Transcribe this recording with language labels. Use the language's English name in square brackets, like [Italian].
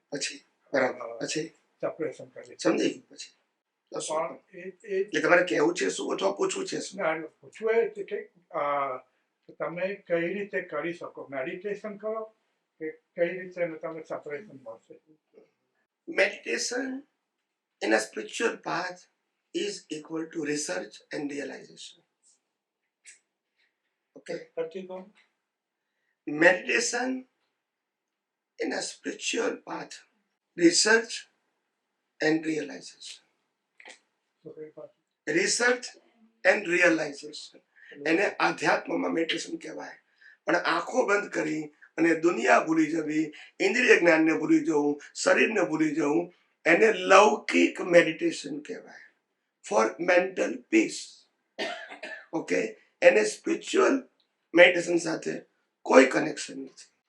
[Gujarati] પછી બરાબર, પછી સેપરેશન કરી. સમજી ગયું. પછી પણ એટલે તમારે કહેવું છે શું અથવા પૂછવું છે શું? પૂછવું એ છે કે તમે કઈ રીતે કરી શકો, મેડિટેશન કરો કે કઈ રીતે તમે સેપરેશન મળશે. [English] Meditation in a spiritual path is equal to research and realization. Okay. Meditation in a spiritual path, research and realization. Research and realization. [Gujarati] એને આધ્યાત્મમાં મેડિટેશન કહેવાય. પણ આંખો બંધ કરી અને દુનિયા ભૂલી જવી, ઇન્દ્રિય જ્ઞાનને ભૂલી જવું, શરીરને ભૂલી જવું, એને લૌકિક મેડિટેશન કહેવાય. [English] For mental peace. Okay, [Gujarati] એને સ્પિરિચ્યુઅલ મેડિટેશન સાથે કોઈ કનેક્શન નથી.